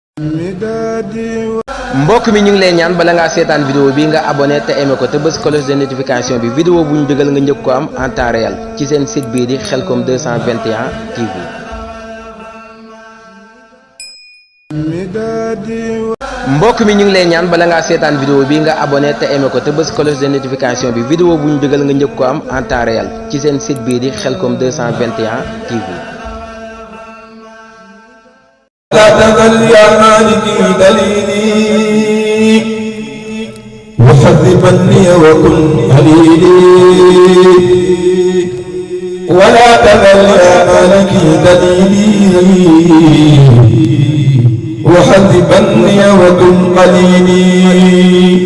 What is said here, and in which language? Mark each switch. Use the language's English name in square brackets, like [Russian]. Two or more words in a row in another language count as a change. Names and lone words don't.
[Wolof] mbokk mi ñu ngi lay ñaan bala ngaa seetaan vidéo bi nga abonné te aimé ko te bës [French] cloche de notification [Wolof] bi vidéo bu ñu dugal nga njëkk ko am [French] en temps réel [Wolof] ci seen site bii di Khelcom 221 TV. mbokk mi ñu ngi lay ñaan bala ngaa seetaan vidéo bi nga abonné te aimé ko te bës [French] cloche de notification [Wolof] bi vidéo bu ñu dugal nga njëkk ko am [French] en temps réel [Wolof] ci seen site bii di Khelcom 221 TV. [Arabic] لا تزل يا مالكي دليلي وحذبني وكن هليلي ولا تزل يا مالكي دليلي وحذبني وكن قليلي